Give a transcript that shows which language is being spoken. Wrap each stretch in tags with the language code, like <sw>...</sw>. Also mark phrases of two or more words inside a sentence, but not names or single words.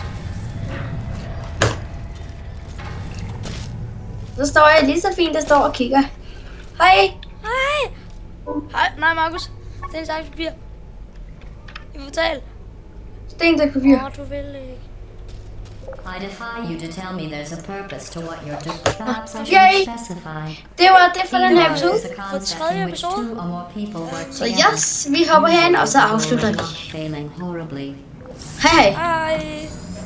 <da>Så står jeg lige så fint, der står og kigger. Hej. Hej. Hej. Nej, Markus. Det er en slags papir. I portal. Sten til papir. Du vil ikke.</da> <en>I defy you to tell me there's a purpose to what you're doing. Perhaps I Yay! should specify.</en> <da>Det var det for den her episode.</da> <en>There's a concept</en> <da>tredje</da> <en>in which</en> <da>episode.</da> <en>two or more people work</en> <da>Så</da> <en>together.</en> <da>yes, vi hopper herind, og så afslutter vi.</da> <en>Failing horribly.</en> <da>Hej hej. Hej.</da>